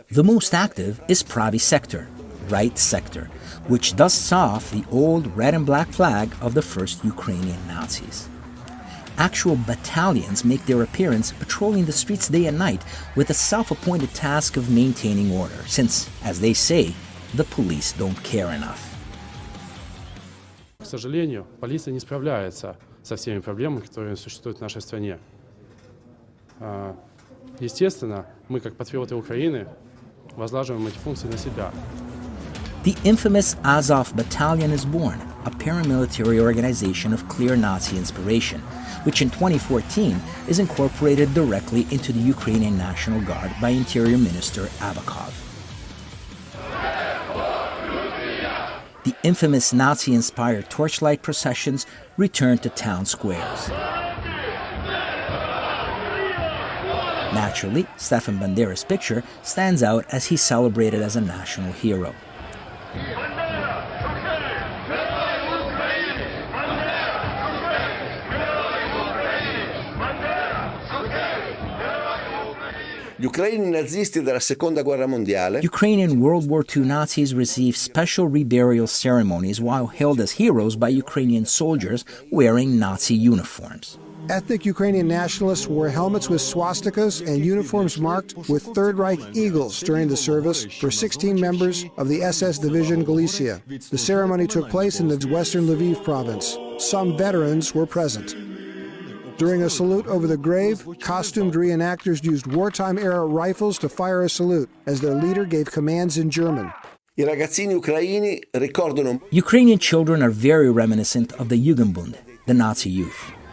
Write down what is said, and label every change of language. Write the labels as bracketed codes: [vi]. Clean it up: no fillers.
[en] The most active is Pravi Sector, Right Sector, which dusts off the old red and black flag of the first Ukrainian Nazis. Actual battalions make their appearance patrolling the streets day and night with a self-appointed task of maintaining order, since, as they say, the police don't care enough. [ru] К сожалению, полиция не справляется со всеми проблемами, которые существуют в нашей стране. Естественно, мы, как патриоты Украины, возлагаем эти функции на себя. [en] The infamous Azov Battalion is born, a paramilitary organization of clear Nazi inspiration, which in 2014 is incorporated directly into the Ukrainian National Guard by Interior Minister Avakov. The infamous Nazi-inspired torchlight processions return to town squares. Naturally, Stefan Bandera's picture stands out as he's celebrated as a national hero. [it] Gli ucraini nazisti della Seconda Guerra Mondiale. [en] Ukrainian World War II Nazis received special reburial ceremonies while hailed as heroes by Ukrainian soldiers wearing Nazi uniforms. Ethnic Ukrainian nationalists wore helmets with swastikas and uniforms marked with Third Reich eagles during the service for 16 members of the SS Division Galicia. The ceremony took place in the western Lviv province. Some veterans were present. During a salute over the grave, costumed reenactors used wartime-era rifles to fire a salute as their leader gave commands in German. [it] I ragazzini ucraini ricordano. [en] Ukrainian children are very reminiscent of the Jugendbund, the Nazi youth.